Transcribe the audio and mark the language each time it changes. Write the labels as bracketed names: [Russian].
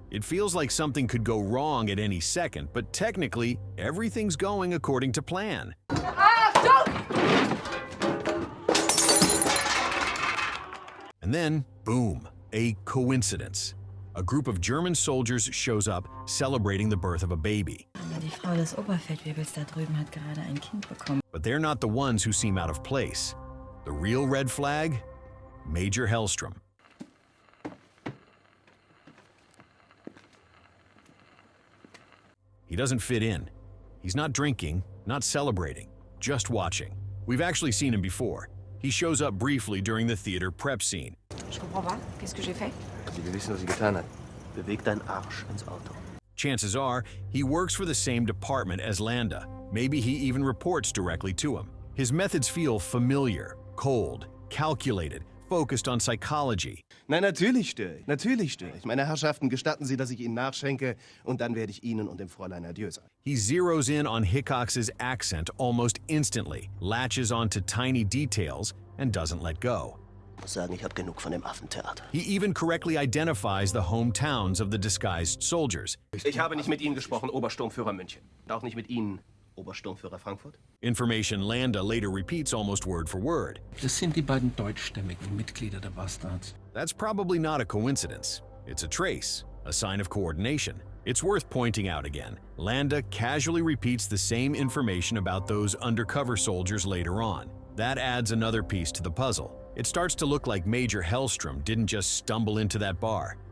[English] It feels like something could go wrong at any second, but technically, everything's going according to plan. And then, boom, a coincidence. A group of German soldiers shows up celebrating the birth of a baby. [German] Aber die Frau des Oberfeldwebels da drüben hat gerade ein Kind bekommen. [English] But they're not the ones who seem out of place. The real red flag? Major Hellstrom. He doesn't fit in. He's not drinking, not celebrating, just watching. We've actually seen him before. He shows up briefly during the theater prep scene. [French] Je comprends pas. Qu'est-ce que j'ai fait? [German] Sie will wissen, was sie getan hat. Beweg deinen Arsch ins Auto. [English] Chances are, he works for the same department as Landa. Maybe he even reports directly to him. His methods feel familiar, cold, calculated, focused on psychology. [German] Nein, natürlich störe ich. Natürlich störe ich. Meine Herrschaften, gestatten Sie, dass ich Ihnen nachschenke und dann werde ich Ihnen und dem Fräulein Adieu sagen. [English] He zeroes in on Hickox's accent almost instantly, latches onto tiny details, and doesn't let go. [German] Ich muss sagen, ich habe genug von dem Affentheater. [English] He even correctly identifies the hometowns of the disguised soldiers. [German] Ich habe nicht mit Ihnen gesprochen, Obersturmführer München. Auch nicht mit Ihnen, Obersturmführer Frankfurt. [English] Information Landa later repeats almost word for word. [German] Das sind die beiden deutschstämmigen Mitglieder der Bastards. [English] That's probably not a coincidence. It's a trace, a sign of coordination. It's worth pointing out again. Landa casually repeats the same information about those undercover soldiers later on. That adds another piece to the puzzle. It starts to look like Major Hellstrom didn't just stumble into that bar.